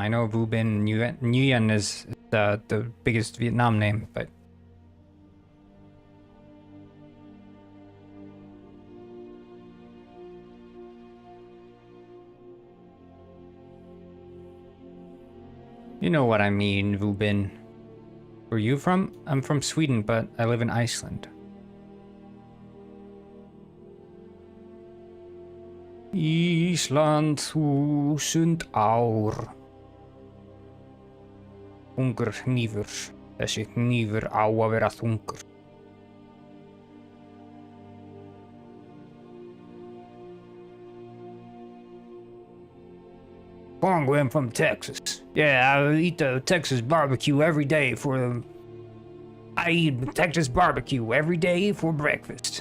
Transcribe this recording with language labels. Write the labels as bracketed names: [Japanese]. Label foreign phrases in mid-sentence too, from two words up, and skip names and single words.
[English] I know Vu Bin Nguyen is the biggest Vietnam name, but you know what I mean, Vu Bin. Where are you from? I'm from Sweden, but I live in Iceland. [Icelandic] Ísland 1000 ár. Þungur hnífur. Þessi hnífur á að vera þungur. [English] Congo, I'm from Texas. Yeah, I eat the Texas barbecue every day I eat Texas barbecue every day for breakfast.